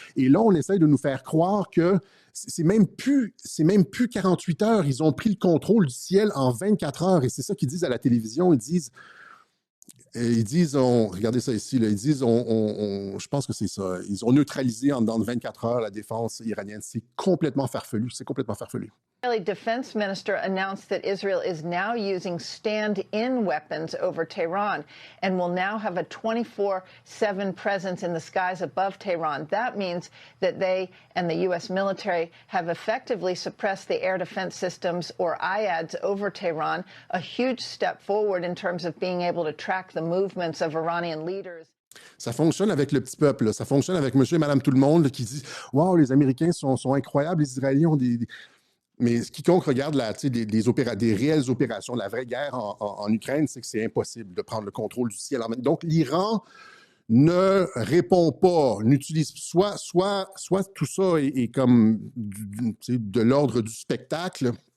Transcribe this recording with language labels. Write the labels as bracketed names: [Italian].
[French] Et là, on essaye de nous faire croire que c'est même plus 48 heures. Ils ont pris le contrôle du ciel en 24 heures et c'est ça qu'ils disent à la télévision. Ils disent, regardez ça ici, là, ils disent, je pense que c'est ça, ils ont neutralisé en dedans de 24 heures la défense iranienne. C'est complètement farfelu, c'est complètement farfelu. [English] The Israeli defense minister announced that Israel is now using stand-in weapons over Tehran and will now have a 24/7 presence in the skies above Tehran. That means that they and the U.S. military have effectively suppressed the air defense systems, or IADs, over Tehran, a huge step forward in terms of being able to track the movements of Iranian leaders. [French] Ça fonctionne avec le petit peuple, là. Ça fonctionne avec monsieur et madame tout le monde là, qui dit « Wow, les Américains sont incroyables, les Israéliens ont des… » Mais quiconque regarde des réelles opérations, la vraie guerre en Ukraine, c'est que c'est impossible de prendre le contrôle du ciel en même temps. Donc, l'Iran ne répond pas, n'utilise soit tout ça est comme de l'ordre du spectacle.